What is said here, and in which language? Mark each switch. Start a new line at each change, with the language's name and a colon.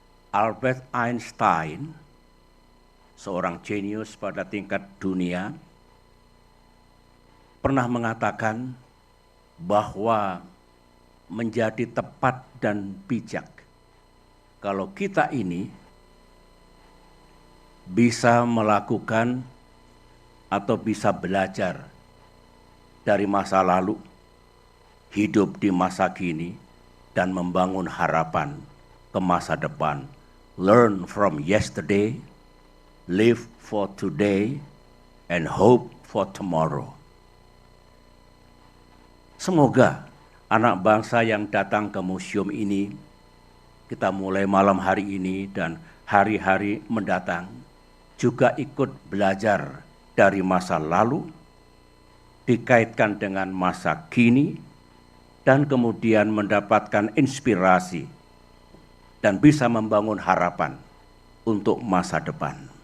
Indonesian: Albert Einstein, seorang jenius pada tingkat dunia, pernah mengatakan bahwa menjadi tepat dan bijak kalau kita ini bisa melakukan atau bisa belajar dari masa lalu, hidup di masa kini, dan membangun harapan ke masa depan.
English: Learn from yesterday, live for today, and hope for tomorrow.
Indonesian: Semoga anak bangsa yang datang ke museum ini, kita mulai malam hari ini dan hari-hari mendatang, juga ikut belajar dari masa lalu, dikaitkan dengan masa kini, dan kemudian mendapatkan inspirasi dan bisa membangun harapan untuk masa depan.